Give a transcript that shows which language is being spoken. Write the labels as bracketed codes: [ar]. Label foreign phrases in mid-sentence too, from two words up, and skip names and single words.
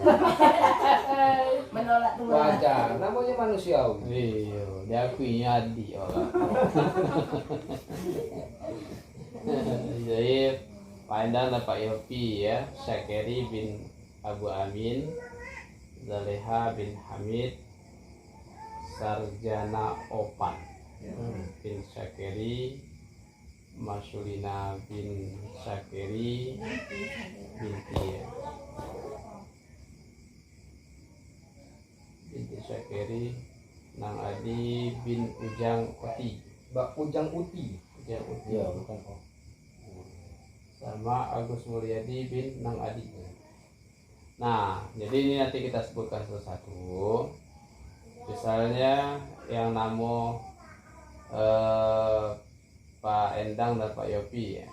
[id] Menolak tuh. Wajar, namanya manusiawi. Iya, diakui adik orang. Jadi Pak Endang dan Pak Yopi ya, Syakeri bin Abu Amin, Zaleha bin Hamid, Sarjana Opan bin Syakeri, Masulina bin Syakeri binti ya. Binti Syakeri, Nang Adi bin Ujang Oti. Mbak Ujang Uti. Ujang Oti. Iya, bukan oh. Sama Agus Mulyadi bin Nang Adi. Nah, jadi ini nanti kita sebutkan satu-satu. Misalnya yang namo Pak Endang dan Pak Yopi ya.